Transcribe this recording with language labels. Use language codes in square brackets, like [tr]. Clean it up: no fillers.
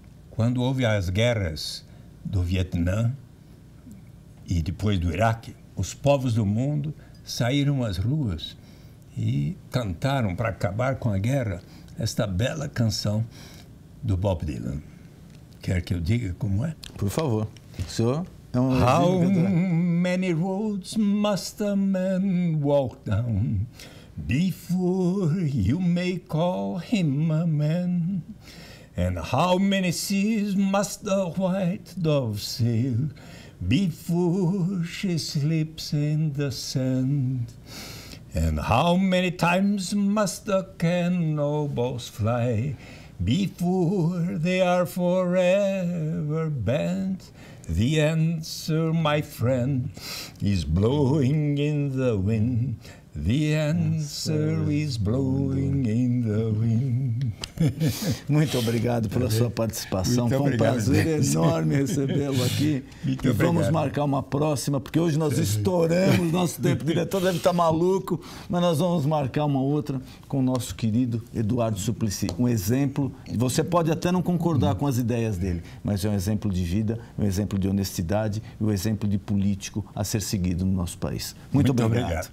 [pt] Quando houve as guerras do Vietnã e depois do Iraque, os povos do mundo saíram às ruas e cantaram para acabar com a guerra esta bela canção do Bob Dylan. Quer que eu diga como é? Por favor. O senhor é um... [en] How many roads must a man walk down before you may call him a man? And how many seas must the white dove sail before she sleeps in the sand? And how many times must the cannonballs fly before they are forever banned? The answer, my friend, is blowing in the wind. The answer is blowing in the wind. [pt] Muito obrigado pela sua participação. Muito Foi um obrigado, prazer enorme recebê-lo aqui. Muito e obrigado. vamos marcar uma próxima, porque hoje nós estouramos nosso tempo. O diretor deve estar maluco, mas nós vamos marcar uma outra com o nosso querido Eduardo Suplicy. Um exemplo, você pode até não concordar com as ideias dele, mas é um exemplo de vida, um exemplo de honestidade e um exemplo de político a ser seguido no nosso país. Muito obrigado.